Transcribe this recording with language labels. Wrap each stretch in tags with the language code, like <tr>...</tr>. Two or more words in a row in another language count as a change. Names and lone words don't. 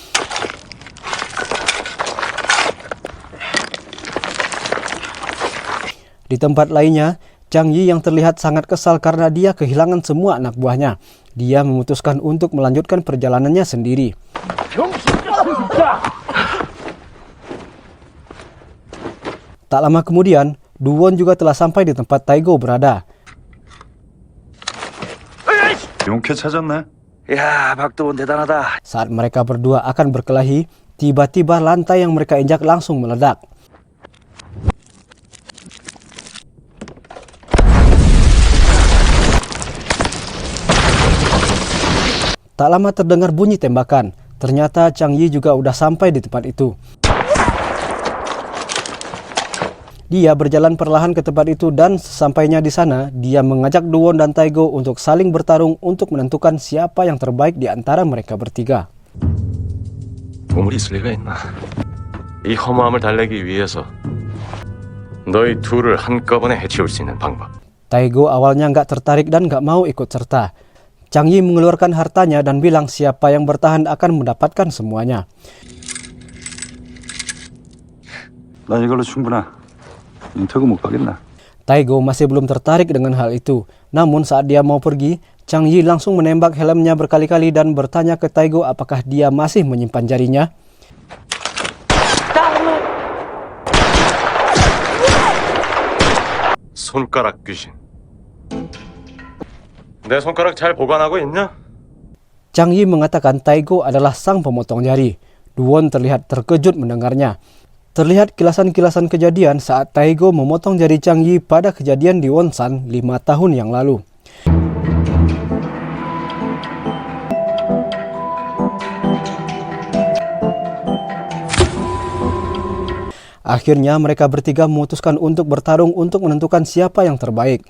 <id>Di tempat lainnya, Chang Yi yang terlihat sangat kesal karena dia kehilangan semua anak buahnya. Dia memutuskan untuk melanjutkan perjalanannya sendiri. Tak lama kemudian, Duwon juga telah sampai di tempat Taigo berada.</id> <ko>용케 찾았네. 야, 박도원 대단하다.</ko> <id>Saat mereka berdua akan berkelahi, tiba-tiba lantai yang mereka injak langsung meledak. Tak lama terdengar bunyi tembakan. Ternyata Chang Yi juga udah sampai di tempat itu. Dia berjalan perlahan ke tempat itu dan sesampainya di sana, dia mengajak Duwon dan Taigo untuk saling bertarung untuk menentukan siapa yang terbaik di antara mereka bertiga.</id> <ko>보물이 있을 리가 있나? 이 허무함을 달래기 위해서 너희 둘을 한꺼번에 해치울 수 있는 방법.</ko> <id>Taigo awalnya nggak tertarik dan nggak mau ikut serta. Chang Yi mengeluarkan hartanya dan bilang siapa yang bertahan akan mendapatkan semuanya.</id> <ko>난 이걸로 충분하. 태국 못 가겠나?</ko> <id>Taigo masih belum tertarik dengan hal itu. Namun saat dia mau pergi, Chang Yi langsung menembak helmnya berkali-kali dan bertanya ke Taigo apakah dia masih menyimpan jarinya.</id> <ko>손가락 귀신. 내 손가락 잘 보관하고 있냐?</ko> <id>Chang Yi mengatakan Taigo adalah sang pemotong jari. Duwon terlihat terkejut mendengarnya. Terlihat kilasan-kilasan kejadian saat Taigo memotong jari Chang Yi pada kejadian di Wonsan 5 tahun yang lalu. Akhirnya mereka bertiga memutuskan untuk bertarung untuk menentukan siapa yang terbaik.</id>